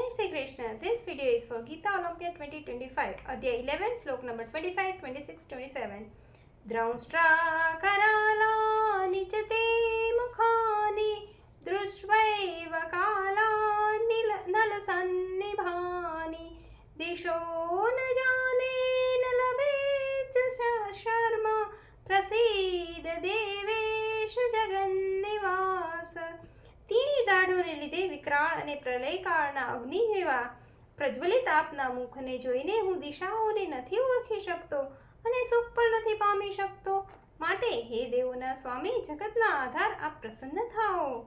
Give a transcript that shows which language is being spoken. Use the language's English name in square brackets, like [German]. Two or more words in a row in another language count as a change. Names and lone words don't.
[English] Krishna. This video is for Gita Olympia 2025, Adhyay 11, Slok number 25, 26, 27. [Sanskrit] दंष्ट्राकरालानि च ते मुखानि दृष्ट्वैव कालानलसन्निभानि दिशो न जाने न लभे च शर्म प्रसीद देवेश जगन्निवास. [Gujarati] તીણી દાઢોને લીધે વિકરાળ અને પ્રલયકાળના અગ્નિ જેવા પ્રજ્વલિત આપના મુખને જોઈને હું દિશાઓને નથી ઓળખી શકતો અને સુખ પણ નથી પામી શકતો. માટે હે દેવોના સ્વામી, જગતના આધાર આપ પ્રસન્ન થાઓ.